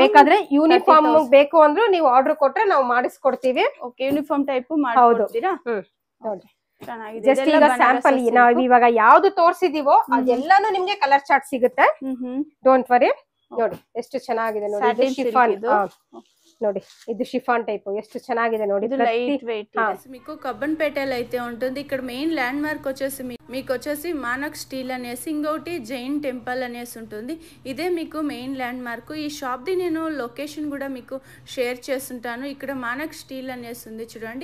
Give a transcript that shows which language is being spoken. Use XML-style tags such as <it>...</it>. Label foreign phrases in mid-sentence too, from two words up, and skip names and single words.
<kn>ಬೇಕಾದ್ರೆ ಯೂನಿಫಾರ್ಮ್ ಬೇಕು ಅಂದ್ರೆ ನೀವು ಆರ್ಡರ್ ಕೊಟ್ರೆ ನಾವು ಮಾಡಿಸ್ಕೊಡ್ತೀವಿ.</kn> <en>okay uniform type</en> <kn>ಮಾಡ್ಕೊಡ್ತೀರಾ. ನೋಡಿ ಜಸ್ಟ್ ಈಗ ಸ್ಯಾಂಪಲ್ ನಾವ್ ಇವಾಗ ಯಾವ್ದು ತೋರ್ಸಿದೀವೋ ಅದೆಲ್ಲಾನು ನಿಮ್ಗೆ</kn> <en>color chart</en> <kn>ಸಿಗುತ್ತೆ.</kn> <en>don't worry.</en> <kn>ನೋಡಿ ಎಷ್ಟು ಚೆನ್ನಾಗಿದೆ ನೋಡಿ. ಶಿಫಾನ್ ನೋಡಿ.</kn> <te>ఇది</te> <en>chiffon type.</en> <kn>ಎಷ್ಟು ಚೆನ್ನಾಗಿದೆ ನೋಡಿ.</kn> <te>ఇది</te> <en>light weight.</en> <te>మీకు కబ్బన్పేటలో అయితే ఉంటుంది. ఇక్కడ</te> <en>main landmark</en> <te>వచ్చేసి మీకు వచ్చేసి మానక్ స్టీల్ అనేసి, ఇంకోటి జైన్ టెంపుల్ అనేసి ఉంటుంది. ఇదే మీకు</te> <en>main landmark.</en> <te>ఈ షాప్ ది నేను లొకేషన్ కూడా మీకు షేర్ చేస్తుంటాను. ఇక్కడ మానక్ స్టీల్ అనేసి ఉంది చూడండి.</te>